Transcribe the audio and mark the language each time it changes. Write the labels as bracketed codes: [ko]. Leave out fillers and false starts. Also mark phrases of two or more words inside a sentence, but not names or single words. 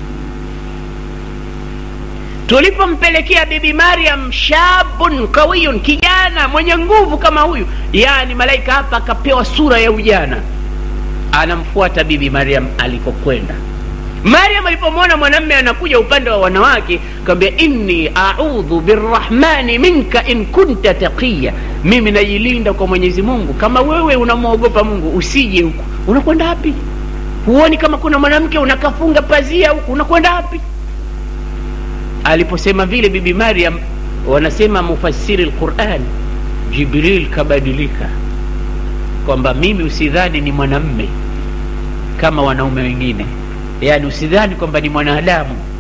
[sw] Tulipompelekea bibi Maryam [ar] شاب قوي, [sw] kijana mwenye nguvu kama huyu, yani malaika hapa akapewa sura ya ujana, anamfuata bibi Maryam alikokwenda. Maryam alipomwona mwanamume anakuja upande wa wanawake, akamwambia [ar] إني أعوذ بالرحمن منك إن كنت تقيا, [sw] mimi najilinda kwa Mwenyezi Mungu, kama wewe unamwogopa Mungu usije huku. Unakwenda wapi? Huoni kama kuna mwanamke unakafunga pazia huku, unakwenda wapi? Aliposema vile bibi Maryam, wanasema [ar] مفسري القرآن, [sw] Jibril kabadilika, kwamba mimi usidhani ni mwanamume kama wanaume wengine, yani usidhani kwamba ni mwanadamu.